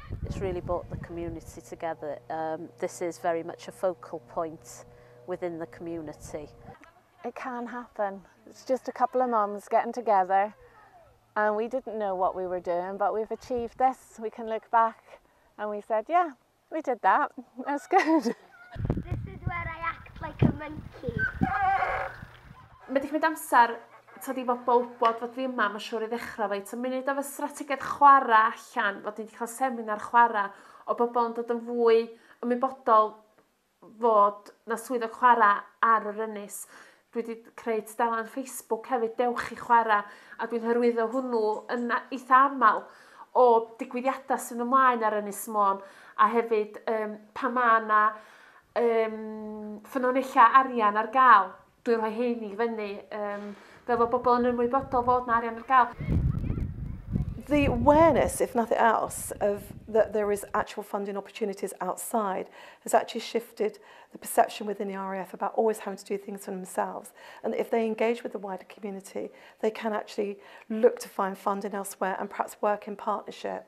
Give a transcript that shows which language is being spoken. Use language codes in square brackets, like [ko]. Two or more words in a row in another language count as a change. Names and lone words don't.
[en] It's really brought the community together. This is very much a focal point within the community. It can happen. It's just a couple of mums getting together, and we didn't know what we were doing, but we've achieved this. We can look back and we said, yeah, we did that. That's good. This is where I act like a monkey. [cy] Mae di cymryd amser, tyd i bobl wybod fod fi yma, mae'n siŵr i ddechrau fe. Ti'n mynd efo strategaeth chwarae allan, fod ni wedi cael seminar chwarae, o bobl yn dod yn fwy ymwybodol fod na swyddog chwarae ar yr ynys. Dwi wedi creu tudalen Facebook hefyd, dewch i chwarae, a dwi'n hyrwyddo hwnnw yn eitha aml o digwyddiadau sy'n ymlaen ar Ynys Môn, a hefyd pa mae yna ffynonellau arian ar gael. Dwi'n rhoi heini fyny, fel fod bobl yn ymwybodol fod yna arian ar gael. [en] The awareness, if nothing else, of that there is actual funding opportunities outside has actually shifted the perception within the RAF about always having to do things for themselves. And if they engage with the wider community, they can actually look to find funding elsewhere and perhaps work in partnership.